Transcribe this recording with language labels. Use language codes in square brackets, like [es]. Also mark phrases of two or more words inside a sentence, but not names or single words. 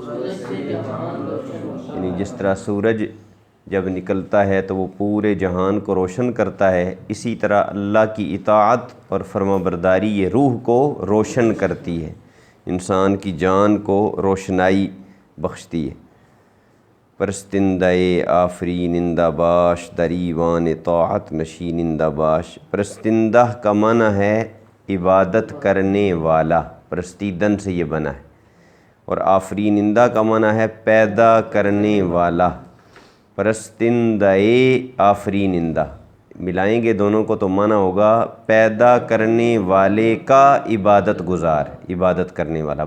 [ur] یعنی جس طرح سورج جب نکلتا ہے تو وہ پورے جہان کو روشن کرتا ہے، اسی طرح اللہ کی اطاعت اور فرما برداری یہ روح کو روشن کرتی ہے، انسان کی جان کو روشنائی بخشتی ہے۔ [fa] پرستندہ آفرینندہ باش در ایوان طاعت نشینندہ باش۔ [ur] پرستندہ کا معنی ہے عبادت کرنے والا، پرستیدن سے یہ بنا ہے، اور آفرینندہ کا معنی ہے پیدا کرنے والا۔ [fa] پرستندہ آفرینندہ [ur] ملائیں گے دونوں کو تو معنی ہوگا پیدا کرنے والے کا عبادت گزار، عبادت کرنے والا۔